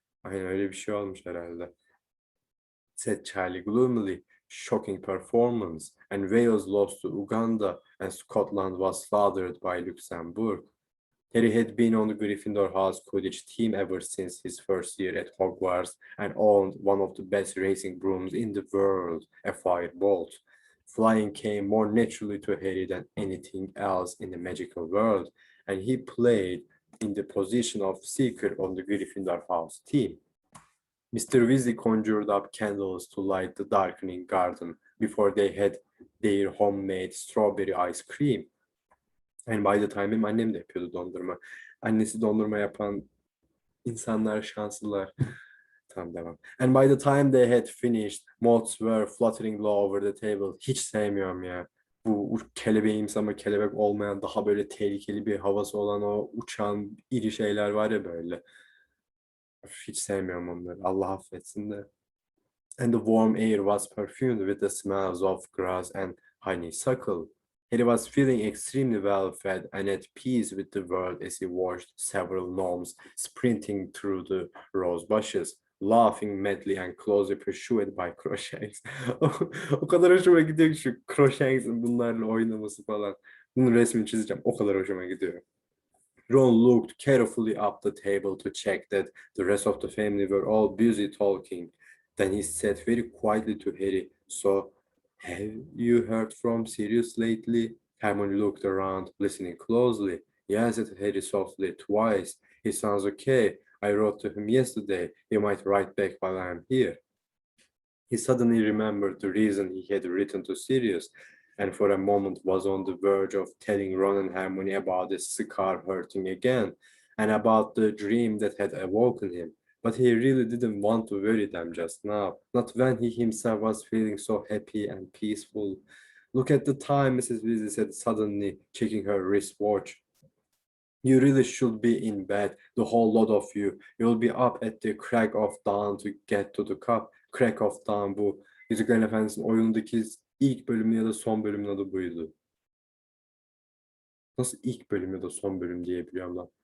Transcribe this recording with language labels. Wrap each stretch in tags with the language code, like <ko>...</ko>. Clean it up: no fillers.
<tr>Aynen öyle bir şey olmuş herhalde.</tr> <en>Said Charlie gloomily. Shocking performance. And Wales lost to Uganda and Scotland was slaughtered by Luxembourg. Harry had been on the Gryffindor House Quidditch team ever since his first year at Hogwarts and owned one of the best racing brooms in the world, a Firebolt. Flying came more naturally to Harry than anything else in the magical world, and he played in the position of seeker on the Gryffindor House team. Mr. Weasley conjured up candles to light the darkening garden before they had their homemade strawberry ice cream. And by the time</en> <tr>benim annem de yapıyordu dondurma. Annesi dondurma yapan insanlar şanslılar. Tamam devam.</tr> <en>And by the time they had finished, moths were fluttering low over the table.</en> <tr>Hiç sevmiyorum ya. Bu kelebeğimsi ama kelebek olmayan daha böyle tehlikeli bir havası olan o uçan iri şeyler var ya böyle. Hiç sevmiyorum onları. Allah affetsin de.</tr> <en>And the warm air was perfumed with the smells of grass and honeysuckle. He was feeling extremely well fed and at peace with the world as he watched several gnomes sprinting through the rose bushes, laughing madly and closely pursued by Crookshanks.</en> <tr>O kadar hoşuma gidiyor ki şu Crookshanks'ın bunlarla oynaması falan. Bunun resmini çizeceğim. O kadar hoşuma gidiyor.</tr> <en>Ron looked carefully up the table to check that the rest of the family were all busy talking. Then he said very quietly to Harry, "So, have you heard from Sirius lately?" Hermione looked around, listening closely. "Yes," said Harry softly, "twice. He sounds okay. I wrote to him yesterday. He might write back while I am here." He suddenly remembered the reason he had written to Sirius, and for a moment was on the verge of telling Ron and Hermione about his scar hurting again, and about the dream that had awoken him. But he really didn't want to worry them just now, not when he himself was feeling so happy and peaceful. "Look at the time," Mrs. Weasley said suddenly, checking her wristwatch. "You really should be in bed, the whole lot of you. You'll be up at the crack of dawn to get to the cup." Crack of Dawn bu.</en> <tr>Yüzüklerin Efendisi'nin oyundaki ilk bölümü ya da son bölümün adı buydu. Nasıl ilk bölüm ya da son bölüm diyebiliyorum lan.</tr>